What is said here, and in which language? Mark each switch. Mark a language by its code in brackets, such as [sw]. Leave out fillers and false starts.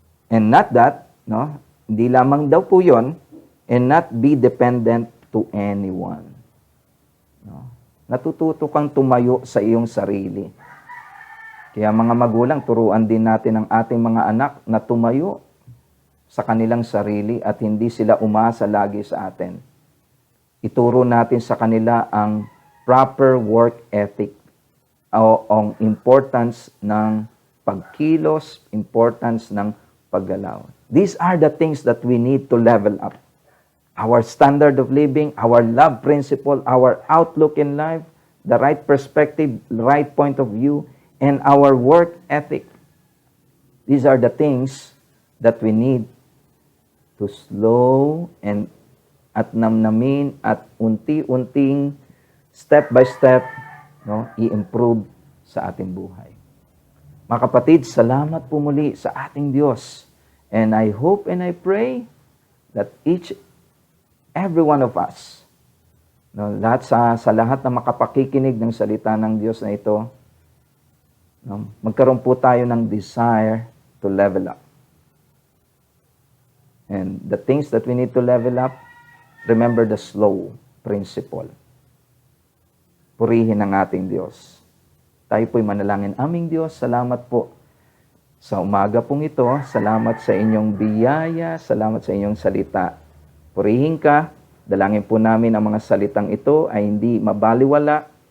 [en] And not that, no, [tl] hindi lamang daw po yun, [en] and not be dependent to anyone. No? [tl] Natututo kang tumayo sa iyong sarili. Kaya mga magulang, turuan din natin ang ating mga anak na tumayo sa kanilang sarili at hindi sila umasa lagi sa atin. Ituro natin sa kanila ang [en] proper work ethic [tl] o ang importance ng pagkilos, importance ng paggalaw. [en] These are the things that we need to level up. Our standard of living, our love principle, our outlook in life, the right perspective, the right point of view, and our work ethic. These are the things that we need to slow and [tl] at namnamin at unti-unting [en] step by step, no, [tl] i-improve sa ating buhay. Mga kapatid, salamat po muli sa ating Diyos. [en] And I hope and I pray that every one of us, [tl] no, lahat sa lahat na makapakikinig ng salita ng Diyos na ito, no, magkaroon po tayo ng [en] desire to level up. And the things that we need to level up, remember the slow principle. [tl] Purihin ang ating Diyos. Tayo po'y manalangin. Aming Diyos, salamat po sa umaga pong ito. Salamat sa inyong biyaya. Salamat sa inyong salita. Purihin ka. Dalangin po namin ang mga salitang ito ay hindi mabaliwala.